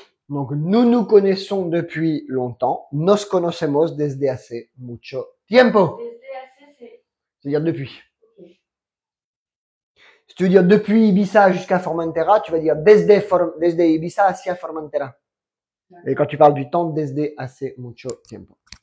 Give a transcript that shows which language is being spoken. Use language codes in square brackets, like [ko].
[fr] Donc, nous nous connaissons depuis longtemps. [es] Nos conocemos desde hace mucho tiempo. Desde AC, c'est. [fr] C'est-à-dire depuis. Ok. Si tu veux dire depuis Ibiza jusqu'à Formentera, tu vas dire [es] desde Ibiza hacia Formentera. [fr] Et quand tu parles du temps, [es] desde hace mucho tiempo.